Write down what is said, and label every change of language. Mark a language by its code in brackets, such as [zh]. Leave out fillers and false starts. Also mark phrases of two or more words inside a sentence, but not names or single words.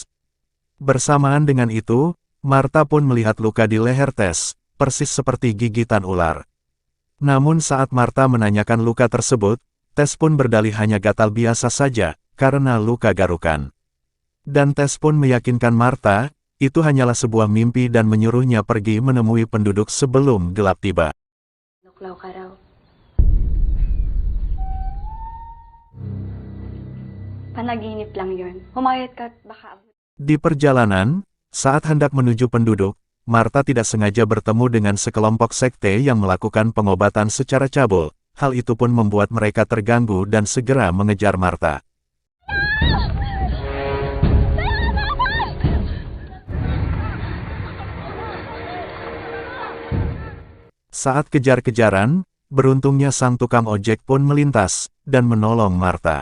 [id] Bersamaan dengan itu, Marta pun melihat luka di leher Tess, persis seperti gigitan ular. Namun saat Marta menanyakan luka tersebut, Tess pun berdalih hanya gatal biasa saja, karena luka garukan. Dan Tess pun meyakinkan Marta, itu hanyalah sebuah mimpi dan menyuruhnya pergi menemui penduduk sebelum gelap tiba. [tl] Nuklaw ka raw. Panaginip lang yun. Humayat ka at baka abot. [id] Di perjalanan, saat hendak menuju penduduk, Marta tidak sengaja bertemu dengan sekelompok sekte yang melakukan pengobatan secara cabul. Hal itu pun membuat mereka terganggu dan segera mengejar Marta. Saat kejar-kejaran, beruntungnya sang tukang ojek pun melintas, dan menolong Marta.